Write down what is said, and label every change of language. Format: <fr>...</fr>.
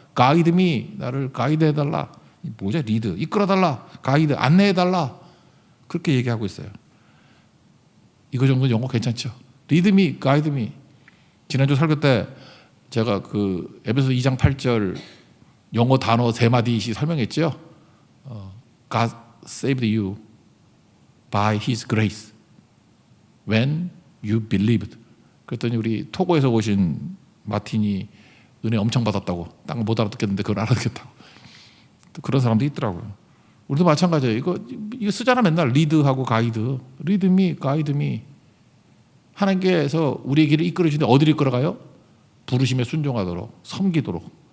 <en>Guide me,</en> <ko>나를 가이드해달라. 뭐죠? 리드, 이끌어달라. 가이드, 안내해달라. 그렇게 얘기하고 있어요. 이거 정도는 영어 괜찮죠?</ko> <en>Lead me, guide me.</en> <ko>지난주 설교 때 제가 그 에베소 2장 8절 영어 단어 3마디씩 설명했죠.</ko> <en>God saved you by His grace when you believed.</en> <ko>그랬더니 우리 토고에서 오신 마틴이 은혜 엄청 받았다고. 딴 거 못 알아듣겠는데 그걸 알아듣겠다고. 또 그런 사람도 있더라고요. 우리도 마찬가지예요. 이거 쓰잖아 맨날 리드하고 가이드. 리드 미, 가이드 미. 하나님께서 우리의 길을 이끌어 주는데 어디를 이끌어가요? 부르심에 순종하도록, 섬기도록.</ko>